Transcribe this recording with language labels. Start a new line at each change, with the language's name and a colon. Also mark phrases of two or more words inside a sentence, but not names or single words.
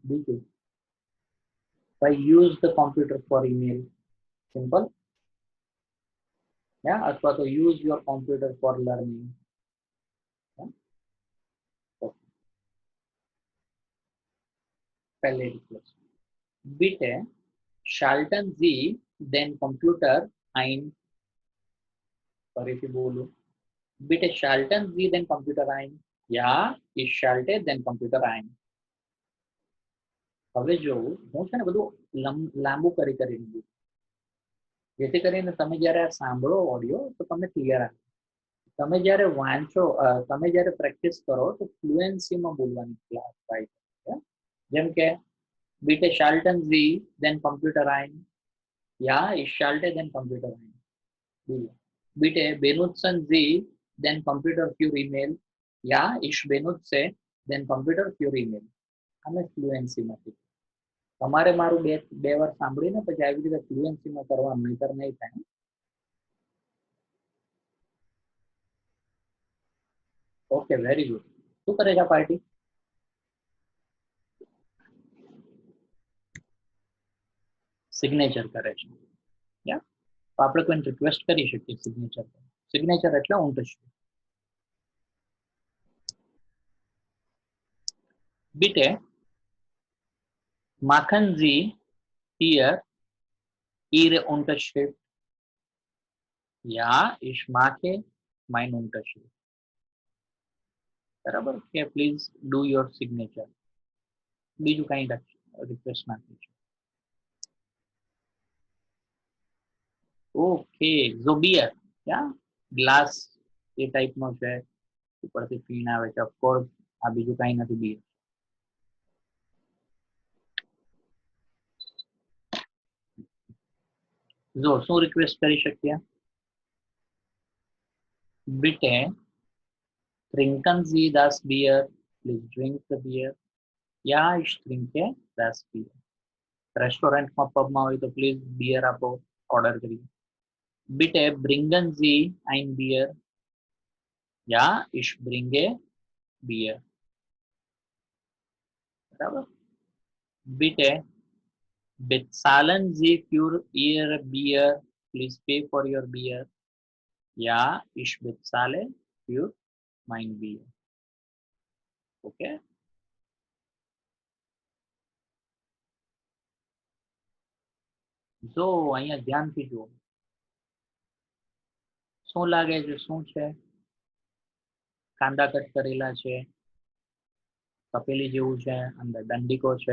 English: બીજું, use the computer for email, simple.
Gujarati: અથવા તો
English: use your computer for learning.
Gujarati: પહેલી રિક્વેસ્ટ.
German: bitte schalten Sie den Computer ein.
Gujarati: ફરીથી બોલું,
German: bitte schalten Sie den Computer ein. Ja, ich schalte den Computer ein.
Gujarati: હવે જો હું છે ને બધું લાંબુ કરી દીધું, જેથી કરીને તમે જ્યારે આ સાંભળો ઓડિયો તો તમને ક્લિયર આવે. તમે જ્યારે વાંચો, તમે જ્યારે પ્રેક્ટિસ કરો તો ફ્લુએન્સીમાં બોલવાની ક્લાસ થાય છે. જેમ કે
German: bitte schalten Sie den Computer ein. Ja, ich schalte den Computer ein. Bitte benutzen Sie den Computer für E-Mail. Ja, ich benutze den Computer für E-Mail.
Gujarati: અમે ફ્લુએન્સીમાંથી. તમારે મારું બે વાર સાંભળીને પછી આવી રીતે ફ્લુએન્સીમાં કરવાનું, નહીતર નહીં થાય.
English: okay, very good.
Gujarati: શું કરે છે પાર્ટી? સિગ્નેચર કરે છે. તો આપણે કોઈને રિક્વેસ્ટ કરી શકીએ સિગ્નેચર. સિગ્નેચર એટલે unterschrift.
German: Bitte machen Sie hier Ihre Unterschrift. Ja, ich mache meine Unterschrift.
Gujarati: બરાબર કે
English: please do your signature.
Gujarati: બીજું કઈ રિક્વેસ્ટ નાખી છે? ઓકે, ઝો બિયર, ગ્લાસ એ ટાઈપનો છે, ઉપરથી પીણ આવે છે. ઓફકોર્સ આ બીજું કઈ નથી, બિયર. જો શું રિક્વેસ્ટ કરી શકીએ?
German: Bitte trinken Sie das Bier.
English: Please drink the beer.
German: Ja, ich trinke das Bier.
Gujarati: રેસ્ટોરન્ટમાં પબમાં હોય તો
English: please beer
Gujarati: આપો, ઓર્ડર કરીએ.
German: Bitte bringen Sie ein Bier. Ja, ich bringe Bier.
Gujarati: બરાબર.
German: Bitte bezahlen Sie für Ihr Bier.
English: Please pay for your beer.
German: Ja, ich bezahle für mein Bier.
Gujarati: Okay. જો અહીંયા ધ્યાનથી જુઓ, શું લાગે છે? શું છે? કાંદા કટ કરેલા છે, તપેલી જેવું છે, અંદર દંડીકો છે.